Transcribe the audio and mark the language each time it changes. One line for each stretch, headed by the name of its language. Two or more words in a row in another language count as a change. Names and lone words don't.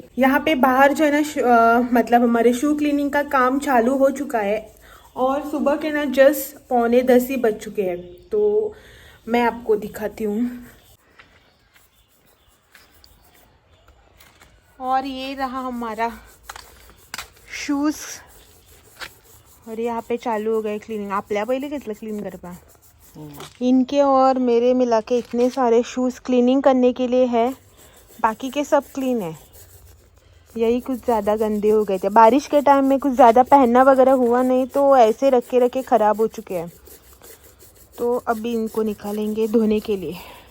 Hindi: यहाँ पे बाहर जो है ना मतलब हमारे
English: shoe cleaning
Hindi: का काम चालू हो चुका है और सुबह के ना जस्ट 9:45 ही बज चुके हैं। तो मैं आपको दिखाती हूँ। और ये रहा हमारा शूज और यहाँ पे चालू हो गए क्लीनिंग।
Marathi: आपल्या पहिले घेतलं क्लीन करपा।
Hindi: इनके और मेरे मिला के इतने सारे
English: shoes cleaning
Hindi: करने के लिए है, बाकी के सब क्लीन है। यही कुछ ज़्यादा गंदे हो गए थे, बारिश के टाइम में कुछ ज़्यादा पहनना वगैरह हुआ नहीं तो ऐसे रखे रखे ख़राब हो चुके हैं। तो अभी इनको निकालेंगे धोने के लिए।